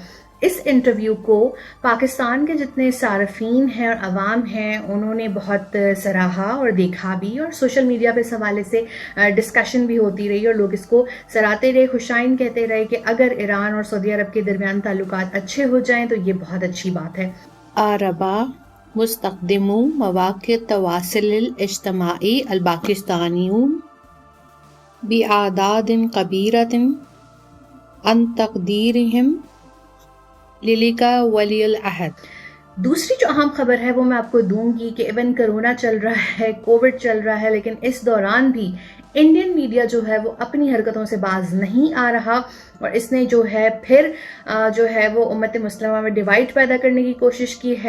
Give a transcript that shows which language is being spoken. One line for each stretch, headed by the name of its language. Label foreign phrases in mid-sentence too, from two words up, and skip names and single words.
Urdu: اس انٹرویو کو پاکستان کے جتنے صارفین ہیں اور عوام ہیں انہوں نے بہت سراہا اور دیکھا بھی، اور
English: social media
Urdu: پہ اس حوالے سے ڈسکشن بھی ہوتی رہی اور لوگ اسکو سراہتے رہے، خوشائن کہتے رہے کہ اگر ایران اور سعودی عرب کے درمیان تعلقات اچھے ہو جائیں تو یہ بہت اچھی بات ہے.
Arabic: أعرب مستخدمو مواقع التواصل الاجتماعي الباكستانيون بأعداد كبيرة عن تقديرهم للقاء ولي العهد.
Urdu: دوسری جو اہم خبر ہے وہ میں آپکو دوں گی کہ ایون کورونا چل رہا ہے، کوویڈ چل رہا ہے، لیکن اس دوران بھی
English: Indian media
Urdu: جو ہے وہ اپنی حرکتوں سے باز نہیں آ رہا، اور اسنے جو ہے پھر جو ہے وہ امت مسلمہ میں ڈیوائڈ پیدا کرنے کی کوشش کی ہے.